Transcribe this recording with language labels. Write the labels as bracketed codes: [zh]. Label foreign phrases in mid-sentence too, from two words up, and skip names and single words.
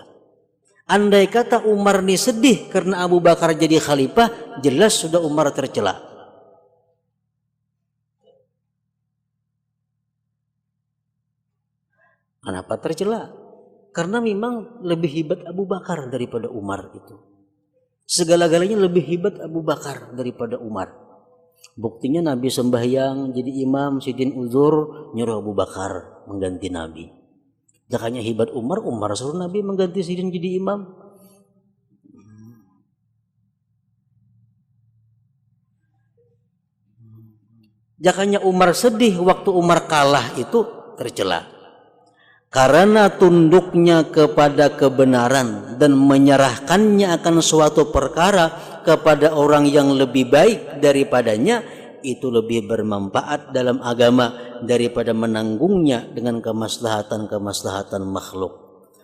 [id] Andai kata Umar ini sedih karena Abu Bakar jadi khalifah, jelas sudah Umar tercela. Kenapa tercela? Karena memang lebih hebat Abu Bakar daripada Umar itu. Segala-galanya lebih hebat Abu Bakar daripada Umar. [bjn] Buktinya Nabi sembahyang jadi imam, sidin uzur, nyuruh Abu Bakar mengganti Nabi. Jakanya hebat Umar, Umar suruh Nabi mengganti sidin jadi imam. Jakanya Umar sedih waktu Umar kalah itu tercela. [id] Karena tunduknya kepada kebenaran dan menyerahkannya akan suatu perkara kepada orang yang lebih baik daripadanya, itu lebih bermanfaat dalam agama daripada menanggungnya dengan kemaslahatan-kemaslahatan makhluk.